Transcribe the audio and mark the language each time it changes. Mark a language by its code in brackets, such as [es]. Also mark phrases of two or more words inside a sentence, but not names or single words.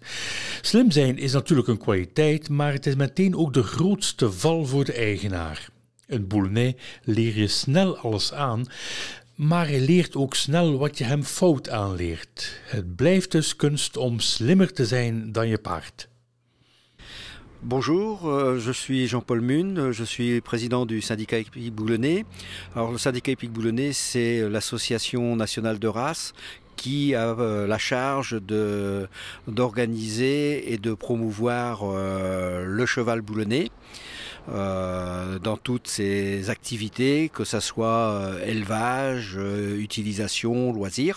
[nl] Slim zijn is natuurlijk een kwaliteit, maar het is meteen ook de grootste val voor de eigenaar. Een Boulonnais leer je snel alles aan, maar hij leert ook snel wat je hem fout aanleert. Het blijft dus kunst om slimmer te zijn dan je paard. [fr] Bonjour, je suis Jean-Paul Mun, je suis président du syndicat Hippique Boulonnais. Alors le syndicat Hippique Boulonnais, c'est l'association nationale de race qui a la charge d'organiser et de promouvoir le cheval boulonnais dans toutes ses activités, que ce soit élevage, utilisation, loisirs.